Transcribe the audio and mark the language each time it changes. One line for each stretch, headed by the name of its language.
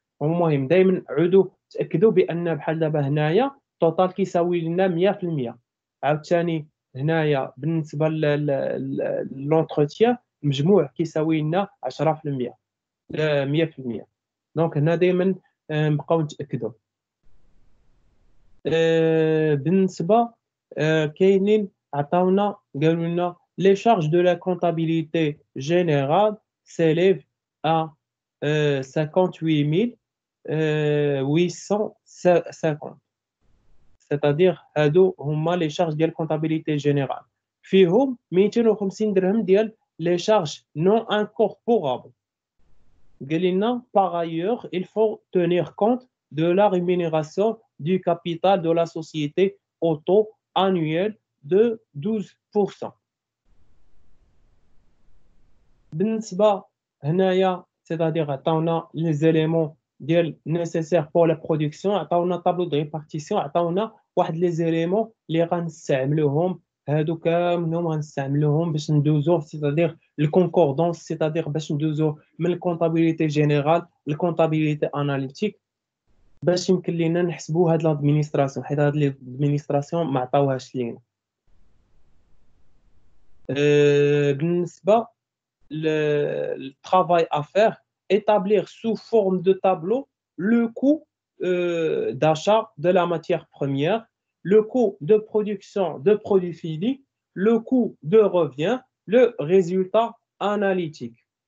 Arabic: المهم دائما عودوا تاكدوا بان بحال دابا هنايا التوتال كيساوي لنا 100%. عاوتاني هنايا بالنسبه للونتروتيان المجموع كيساوي لنا 10%، 100%. دونك هنا دائما نبقاو نتاكدوا.
French: بالنسبه كاينين عطاونا قالوا لنا les charges de la comptabilité générale s'élèvent à 58 850.
Arabic: c'est-à-dire هادو هما les charges ديال comptabilité générale، فيهم 250 درهم ديال les charges non incorporables.
French: قال لنا par ailleurs il faut tenir compte de la rémunération du capital de la société au taux annuel de 12%.
Arabic: بالنسبه هنايا c'est-à-dire عطاونا لي زيليمون ديال nécessaire pour la production، عطاونا طابلو دو ريبارتيسيون، عطاونا واحد لي زيليمون اللي غنستعملوهم، هادو كاملهم غنستعملوهم باش ندوزو c'est-à-dire الكونكوردونس، c'est-à-dire باش ندوزو من الكونطابيليتي جينيرال للكونطابيليتي اناليتيك باش يمكن لينا نحسبوا هاد لادمينستراسيون، حيت هاد لادمينستراسيون ما عطاوهاش لينا.
French: بالنسبه le travail à faire, établir sous forme de tableau le coût d'achat de la matière première, le coût de production de produits finis, le coût de revient, le résultat analytique.